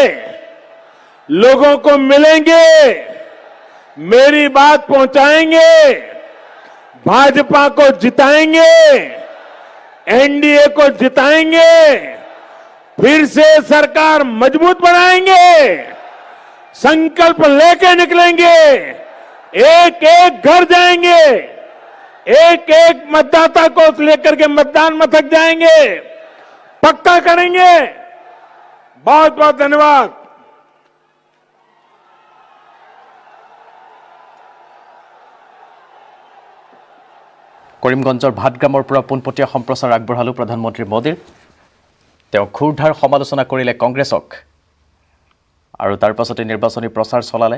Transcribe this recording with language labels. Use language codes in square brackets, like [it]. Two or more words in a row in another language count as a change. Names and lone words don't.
[hi] लोगों को मिलेंगे, मेरी बात पहुंचाएंगे, भाजपा को जिताएंगे, एनडीए को जिताएंगे, फिर से सरकार मजबूत बनाएंगे, संकल्प लेके निकलेंगे, एक एक घर जाएंगे, एक एक मतदाता को लेकर के मतदान मथक जाएंगे, पक्का करेंगे। बहुत बहुत धन्यवाद। [as] কৰিমগঞ্জৰ ভাটগ্ৰামৰ পৰা পোনপটীয়া সম্প্ৰচাৰ আগবঢ়ালোঁ প্ৰধানমন্ত্ৰী মোদীৰ। তেওঁ ক্ষুৰধাৰ সমালোচনা কৰিলে কংগ্ৰেছক আৰু তাৰ পাছতে নিৰ্বাচনী প্ৰচাৰ চলালে।